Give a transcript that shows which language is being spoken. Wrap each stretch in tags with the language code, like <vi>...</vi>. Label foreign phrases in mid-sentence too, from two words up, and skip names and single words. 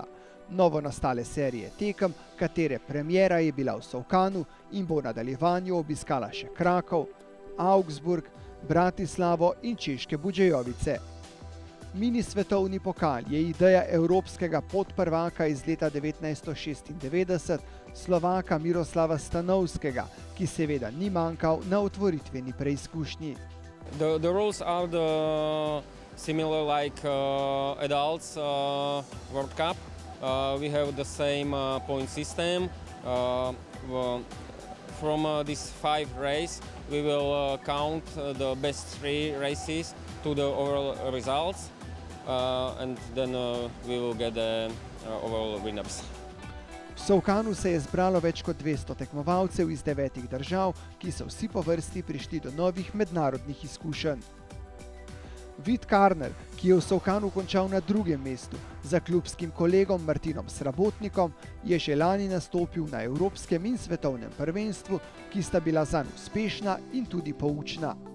<sl>Novo nastale serije tekem, katere premiera je bila v Solkanu in bo v nadaljevanju obiskala še Krakov, Augsburg, Bratislavo in češke Buđejovice. Mini svetovni pokal je ideja evropskega podprvaka iz leta 1996, Slovaka Miroslava Stanovskega, ki seveda ni manjkal na otvoritveni preizkušnji.</sl> <en>The rules are similar like adults World Cup. We have the same point system. From these 5 races, we will count the best 3 races to the overall results, and then we will get the overall winners.</en> <sl>V Solkanu se je zbralo več kot 200 tekmovalcev iz 9 držav, ki so vsi po vrsti prišli do novih mednarodnih izkušenj. Vid Karner, ki je v Solkanu končal na 2. mestu, za klubskim kolegom Martinom Srabotnikom, je že lani nastopil na evropskem in svetovnem prvenstvu, ki sta bila zanj uspešna in tudi poučna.</sl>